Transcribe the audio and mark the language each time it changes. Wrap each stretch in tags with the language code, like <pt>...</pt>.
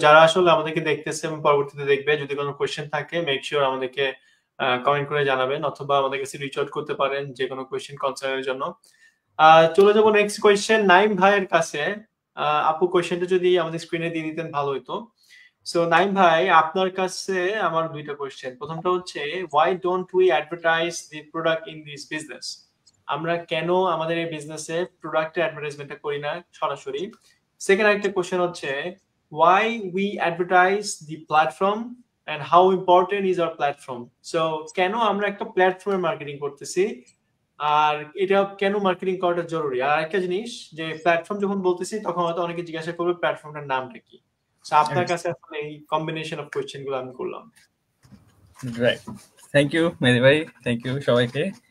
<bn>যারা আসলে আমাদেরকে দেখতেছে এবং পরবর্তীতে দেখবে, যদি কোনো কোয়েশ্চেন থাকে মেক শিওর আমাদেরকে কমেন্ট করে জানাবেন, অথবা আমাদের কাছে রিচ আউট করতে পারেন যে কোনো কোয়েশ্চেন কনসার্নের জন্য। চলে যাবো নেক্সট কোয়েশ্চেন নাইম ভাইয়ের কাছে। আপু কোয়েশ্চেনটা যদি আমাদের স্ক্রিনে দিয়ে দিতেন ভালো হতো। সো নাইম ভাই, আপনার কাছে আমার দুইটা কোয়েশ্চেন। প্রথমটা হচ্ছে,</bn> <en>why don't we advertise the product in this business?</en> <bn>আমরা কেন আমাদের এই বিজনেসে প্রোডাক্টের অ্যাডভার্টাইজমেন্টটা করি না সরাসরি? সেকেন্ড আরেকটা কোয়েশ্চেন হচ্ছে,</bn> <en>why we advertise the platform and how important is our platform?</en> <bn>So কেন আমরা একটা প্ল্যাটফর্মের মার্কেটিং করতেছি, আর এটা কেন মার্কেটিং করাটা জরুরি? আর একটা জিনিস, যে প্ল্যাটফর্ম যখন বলতেছি তখন হয়তো অনেকে জিজ্ঞাসা করবে প্ল্যাটফর্মটার নামটা কি। আপনার কাছে আসলে এই কম্বিনেশন অফ কোয়েশ্চেন গুলো আমি করলাম। রাইট, থ্যাংক ইউ মেহেদি ভাই, থ্যাংক ইউ সবাইকে।</bn>